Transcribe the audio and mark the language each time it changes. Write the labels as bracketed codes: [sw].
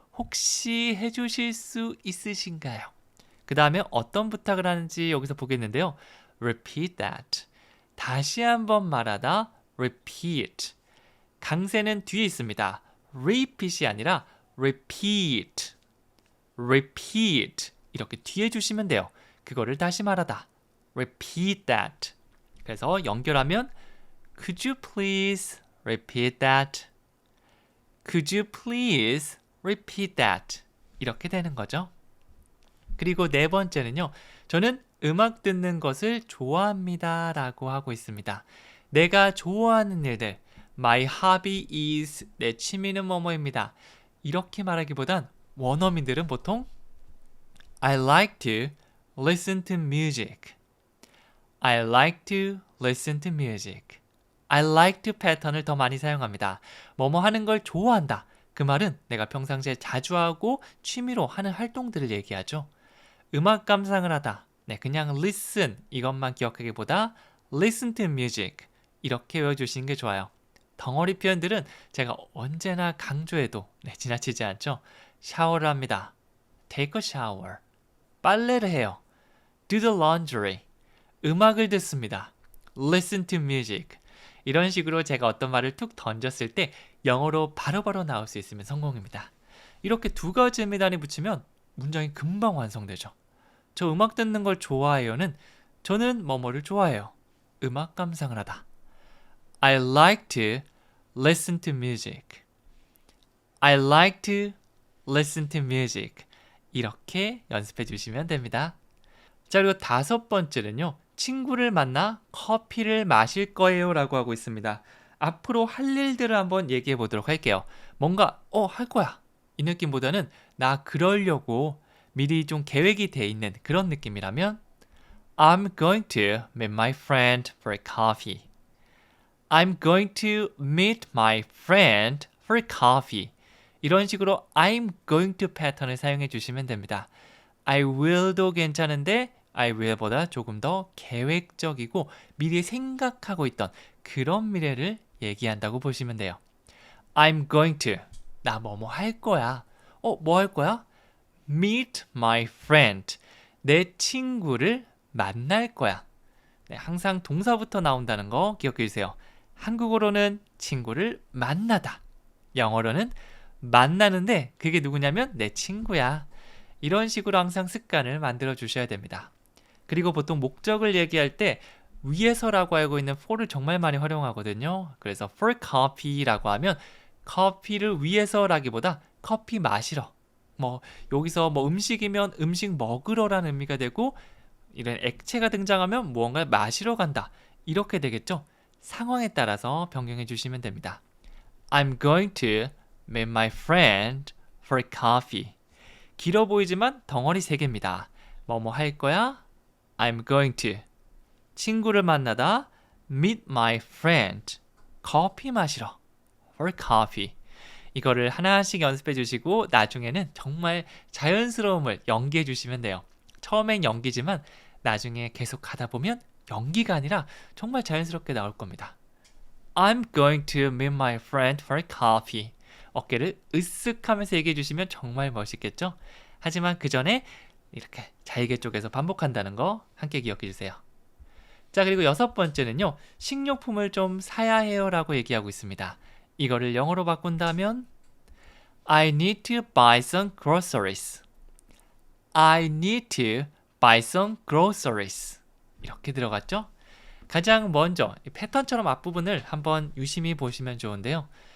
[ko] 혹시 해주실 수 있으신가요? 그 다음에 어떤 부탁을 하는지 여기서 보겠는데요. [en] Repeat that. [ko] 다시 한번 말하다. [en] Repeat. [ko] 강세는 뒤에 있습니다. Repeat이 아니라 Repeat. [en] Repeat. [ko] 이렇게 뒤에 주시면 돼요. 그거를 다시 말하다. [en] Repeat that. [ko] 그래서 연결하면 [en] Could you please repeat that? Could you please repeat that? [ko] 이렇게 되는 거죠. 그리고 네 번째는요. 저는 음악 듣는 것을 좋아합니다 라고 하고 있습니다. 내가 좋아하는 일들, [en] My hobby is, [ko] 내 취미는 뭐뭐입니다. 이렇게 말하기보단 원어민들은 보통 [en] I like to listen to music. I like to listen to music. I like to [ko] 패턴을 더 많이 사용합니다. 뭐뭐 하는 걸 좋아한다. 그 말은 내가 평상시에 자주 하고 취미로 하는 활동들을 얘기하죠. 음악 감상을 하다. 네, 그냥 listen 이것만 기억하기보다 [en] listen to music [ko] 이렇게 외워주시는 게 좋아요. 덩어리 표현들은 제가 언제나 강조해도 지나치지 않죠. 샤워를 합니다. [en] Take a shower. [ko] 빨래를 해요. [en] Do the laundry. [ko] 음악을 듣습니다. [en] Listen to music. [ko] 이런 식으로 제가 어떤 말을 툭 던졌을 때 영어로 바로바로 나올 수 있으면 성공입니다. 이렇게 두 가지 단위 붙이면 문장이 금방 완성되죠. 저 음악 듣는 걸 좋아해요는 저는 뭐뭐를 좋아해요. 음악 감상을 하다. [en] I like to listen to music. I like to listen to music. [ko] 이렇게 연습해 주시면 됩니다. 자, 그리고 다섯 번째는요. 친구를 만나 커피를 마실 거예요 라고 하고 있습니다. 앞으로 할 일들을 한번 얘기해 보도록 할게요. 뭔가 할 거야 이 느낌보다는 나 그러려고 미리 좀 계획이 돼 있는 그런 느낌이라면 [en] I'm going to meet my friend for coffee. I'm going to meet my friend for coffee. [ko] 이런 식으로 I'm going to 패턴을 사용해 주시면 됩니다. I will도 괜찮은데 I will보다 조금 더 계획적이고 미리 생각하고 있던 그런 미래를 얘기한다고 보시면 돼요. [en] I'm going to [ko] 나 뭐뭐 할 거야. 뭐 할 거야? [en] Meet my friend. [ko] 내 친구를 만날 거야. 네, 항상 동사부터 나온다는 거 기억해 주세요. 한국어로는 친구를 만나다. 영어로는 만나는데 그게 누구냐면 내 친구야. 이런 식으로 항상 습관을 만들어 주셔야 됩니다. 그리고 보통 목적을 얘기할 때 위에서라고 알고 있는 for를 정말 많이 활용하거든요. 그래서 for coffee라고 하면 커피를 위해서라기보다 커피 마시러. 여기서 음식이면 음식 먹으러라는 의미가 되고 이런 액체가 등장하면 무언가 마시러 간다. 이렇게 되겠죠? 상황에 따라서 변경해 주시면 됩니다. [en] I'm going to meet my friend for coffee. [ko] 길어 보이지만 덩어리 3개입니다. 뭐뭐 할 거야? [en] I'm going to. [ko] 친구를 만나다 [en] meet my friend. [ko] 커피 마시러. [en] for coffee. [ko] 이거를 하나씩 연습해 주시고 나중에는 정말 자연스러움을 연기해 주시면 돼요. 처음엔 연기지만 나중에 계속 하다 보면 연기가 아니라 정말 자연스럽게 나올 겁니다. [en] I'm going to meet my friend for coffee. [ko] 어깨를 으쓱하면서 얘기해 주시면 정말 멋있겠죠? 하지만 그 전에 이렇게 잘게 쪼개서 반복한다는 거 함께 기억해 주세요. 자, 그리고 6번째는요. 식료품을 좀 사야 해요 라고 얘기하고 있습니다. 이거를 영어로 바꾼다면 [en] I need to buy some groceries. I need to buy some groceries. [ko] 이렇게 들어갔죠? 가장 먼저 패턴처럼 앞부분을 한번 유심히 보시면 좋은데요.